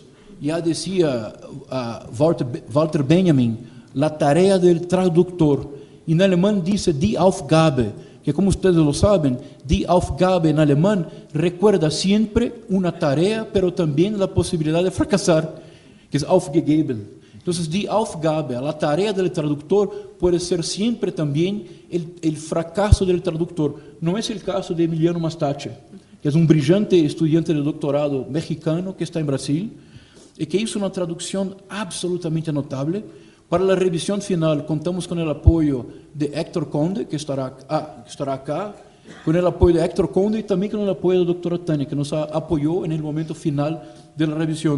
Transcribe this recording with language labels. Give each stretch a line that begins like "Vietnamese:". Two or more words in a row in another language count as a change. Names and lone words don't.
Spanish: Ya decía Walter Benjamin, la tarea del traductor. En alemán dice
German: die Aufgabe,
Spanish: que como ustedes lo saben,
German: die Aufgabe
Spanish: en alemán recuerda siempre una tarea, pero también la posibilidad de fracasar, que es aufgegeben. Entonces,
German: die Aufgabe,
Spanish: la tarea del traductor, puede ser siempre también el fracaso del traductor. No es el caso de Emiliano Mastache, que es un brillante estudiante de doctorado mexicano que está en Brasil y que hizo una traducción absolutamente notable. Para la revisión final contamos con el apoyo de Héctor Conde, que estará acá, con el apoyo de Héctor Conde y también con el apoyo de la doctora Tania, que nos apoyó en el momento final de la revisión.